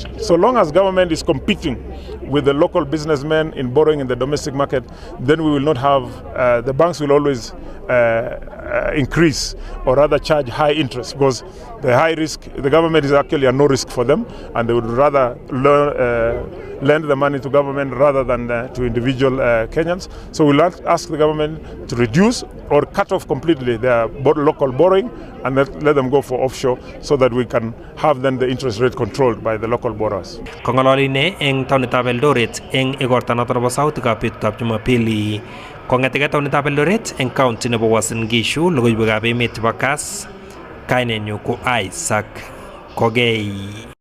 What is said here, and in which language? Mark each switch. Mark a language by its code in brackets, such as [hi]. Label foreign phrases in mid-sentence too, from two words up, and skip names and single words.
[en] So long as government is competing with the local businessmen in borrowing in the domestic market, then we will not have, the banks will always increase or rather charge high interest, because the high risk, the government is actually a no risk for them, and they would rather lend the money to government rather than to individual Kenyans. So we'll ask the government to reduce or cut off completely their local borrowing and let them go for offshore, so that we can have then the interest rate controlled by the local borrowers. [kln] Kong'ololi ne eng taonitab Eldoret eng igorta notok nebo sautikab betutab Jumapili. Kong'etege taonitab Eldoret eng county nebo Uasin Gishu, logoiwekab emet chebo Kass, kainenyu ko Isaac Kogei.